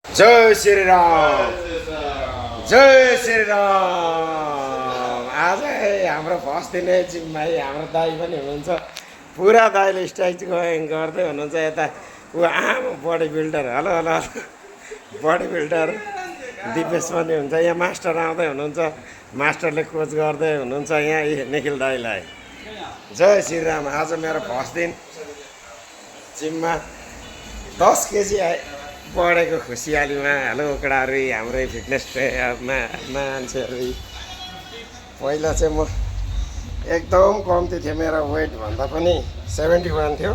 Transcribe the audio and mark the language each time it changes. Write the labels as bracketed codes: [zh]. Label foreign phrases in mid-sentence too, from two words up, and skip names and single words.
[ne] जय श्री राम, जय श्री राम। आज हाम्रो फर्स्ट दिने जिम्माई हाम्रो दाई पनि हुनुहुन्छ। पुरा दाईले स्ट्राइच गर्दै हुनुहुन्छ। यता ऊ आमा [en] body builder, hello hello body builder [ne] दिपेश पनि हुन्छ। यहाँ मास्टर आउँदै हुनुहुन्छ, मास्टरले कोच गर्दै हुनुहुन्छ यहाँ निखिल दाईलाई। जय श्री राम। आज मेरो फर्स्ट दिन जिममा 10 केजी बढेको खुसियालीमा। हेलो केटाहरू, हाम्रै फिटनेस मान्छेहरू। पहिला चाहिँ म एकदम कम्ती थियो, मेरो वेट भन्दा पनि 71 थियो।